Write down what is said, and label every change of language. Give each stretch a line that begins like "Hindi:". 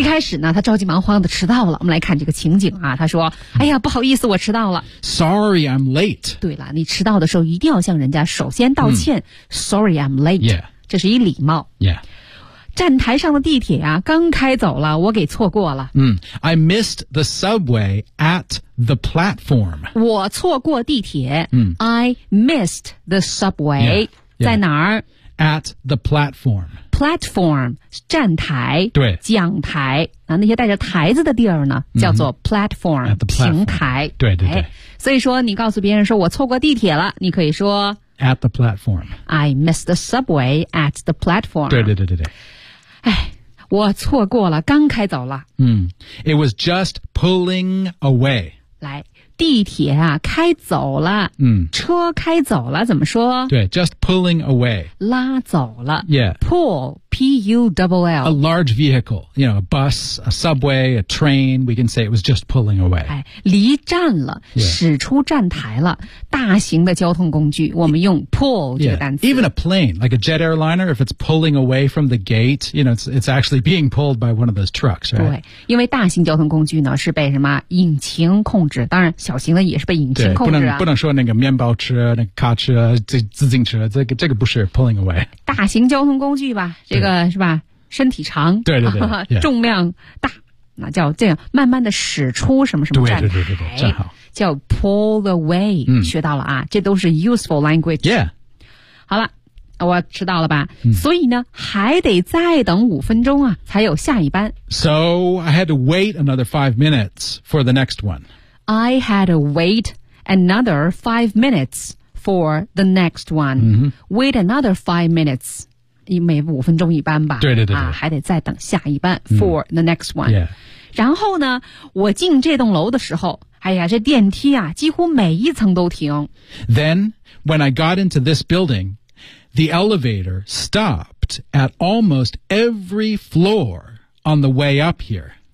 Chinese: 一开始呢他着急忙慌的迟到了我们来看这个情景啊他说、嗯、哎呀不好意思我迟到了
English: sorry I'm late
Chinese: 对了你迟到的时候一定要向人家首先道歉、嗯、
English: sorry I'm late、 yeah.
Chinese: 这是一礼貌
English: yeah
Chinese: 站台上的地铁啊刚开走了我给错过了。
English: 嗯 ,I missed the subway at the platform.
Chinese: 我错过地铁。嗯
English: ,I missed the subway. Yeah, yeah.
Chinese: 在哪儿
English: ?at the platform.
Chinese: Platform, 站台。对。讲台。那些带着台子的地儿呢叫做 platform,、
English: mm-hmm. platform,
Chinese: 平台。对对对、哎。所以说你告诉别人说我错过地铁了你可以说
English: At the platform. I missed the subway at the platform.
Chinese: 对对对对对。哎我错过了刚开走了。
English: 嗯。It was just pulling away.
Chinese: 来地铁啊开走了。嗯。车开走了怎么说
English: 对 just pulling away.
Chinese: 拉走了。
English: Yeah. Pull, P-U-L-L. A large vehicle. You know, a bus, a subway, a train. We can say it was just pulling away.
Chinese: 哎离站了、
English: yeah.
Chinese: 驶出站台了。大型的交通工具我们用 pull 这个单词
English: yeah, Even a plane, like a jet airliner if it's pulling away from the gate you know, it's actually being pulled by one of those trucks、right?
Chinese: 对因为大型交通工具呢是被什么引擎控制当然小型的也是被引擎控制、啊、不能说那个面包车那个卡车自行车这个不是 pulling away 大型交通工具吧这个是吧身体长对对对、yeah. 重量大那叫这样慢慢的驶出什么什么站台对对对对站好叫
English: pull away、嗯、
Chinese: 学到了啊这都是
English: useful language yeah
Chinese: 好了我迟到了吧、嗯、所以呢还得再等五分钟啊才有下一班
English: So I had to wait another 5 minutes for the next one I had to wait another 5 minutes for the next one、嗯、 Wait another 5 minutes
Chinese: 每五分钟一班吧对对 对, 对、啊、还得再等下一班
English: for、嗯、 the next one、 yeah.
Chinese: 然后呢我进这栋楼的时候哎呀这电梯啊几乎每一层都停
English: Then when I got into this building the elevator stopped dropped at almost every floor on the way up here.